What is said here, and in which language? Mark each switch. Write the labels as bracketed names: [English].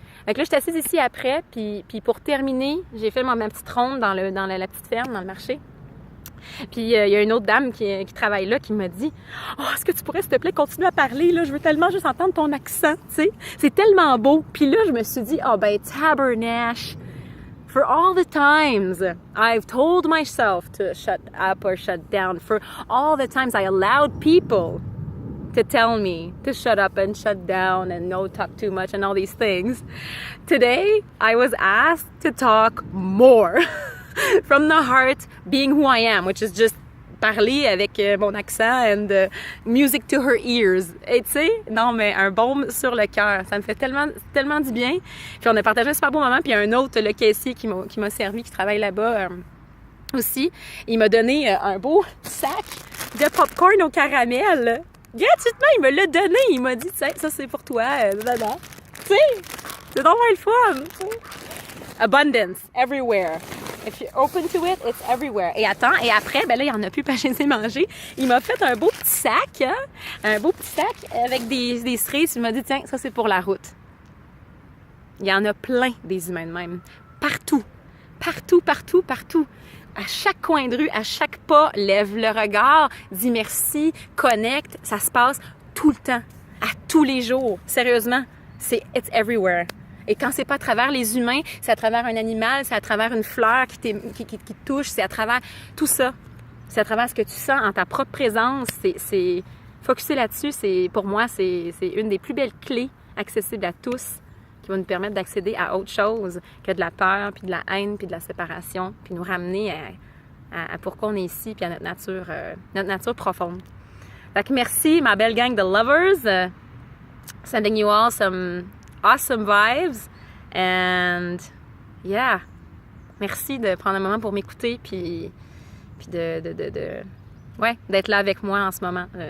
[French] Donc là, je suis assise ici après, puis pour terminer, j'ai fait ma petite ronde dans la petite ferme, dans le marché. Puis il y a une autre dame qui travaille là qui m'a dit « Oh, est-ce que tu pourrais, s'il te plaît, continuer à parler? Là, je veux tellement juste entendre ton accent, tu sais. C'est tellement beau. » Puis là, je me suis dit « Oh, ben, tabernache. [English] For all the times I've told myself to shut up or shut down, for all the times I allowed people to tell me to shut up and shut down and no talk too much and all these things, today I was asked to talk more from the heart, being who I am, which is just [French] parler avec mon accent [English] and music to her ears. [French] Et tu sais, non, mais un baume sur le cœur. Ça me fait tellement du bien. Puis on a partagé un super beau moment. Puis il y a un autre, le caissier qui m'a servi, qui travaille là-bas aussi. Il m'a donné un beau sac de popcorn au caramel. Gratuitement, il me l'a donné. Il m'a dit, tiens, ça c'est pour toi. Tu sais, c'est vraiment le fun. T'sais. [English] Abundance, everywhere. If you're open to it, it's everywhere. [French] Et attends, et après, ben là, il n'y en a plus, pas je les ai mangés. Il m'a fait un beau petit sac, hein? Un beau petit sac avec des cerises. Il m'a dit, tiens, ça c'est pour la route. Il y en a plein des humains de même. Partout. Partout, partout, partout. À chaque coin de rue, à chaque pas, lève le regard, dis merci, connecte. Ça se passe tout le temps, à tous les jours. Sérieusement, [English] it's everywhere. [French] Et quand c'est pas à travers les humains, c'est à travers un animal, c'est à travers une fleur qui te touche, c'est à travers tout ça. C'est à travers ce que tu sens en ta propre présence. C'est focusser là-dessus, pour moi, c'est une des plus belles clés accessibles à tous qui va nous permettre d'accéder à autre chose que de la peur, puis de la haine, puis de la séparation, puis nous ramener à pourquoi on est ici, puis à notre nature profonde. Fait que merci, ma belle gang de lovers. [English] Sending you all some awesome vibes. And yeah, [French] merci de prendre un moment pour m'écouter, puis d'être là avec moi en ce moment.